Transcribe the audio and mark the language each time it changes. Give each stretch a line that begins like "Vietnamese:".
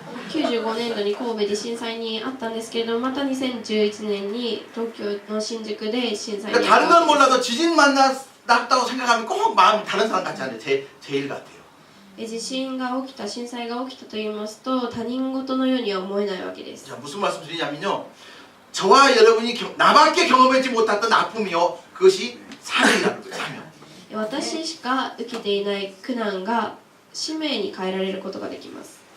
Japanese: 95年度に神戸で震災にあったんですけれども、また2011年に東京の新宿で震災に
Korean: 그러니까
Japanese: あっ
Korean: 다른
Japanese: た
Korean: 건 몰라도 지진 만났다고 생각하면 꼭 마음이 다른 사람 같지 않아요. 제 일 같아요.
Japanese: 地震が起きた震災が起きたと言いますと他人事のようには思えないわけです。
Korean: 자, 무슨 말씀 드리냐면요. 저와 여러분이 나밖에 경험하지 못했던 아픔이요. 그것이 사명이라는 거예요. 사명.
Japanese: 私しか受けていない苦難が使命に変えられることができます。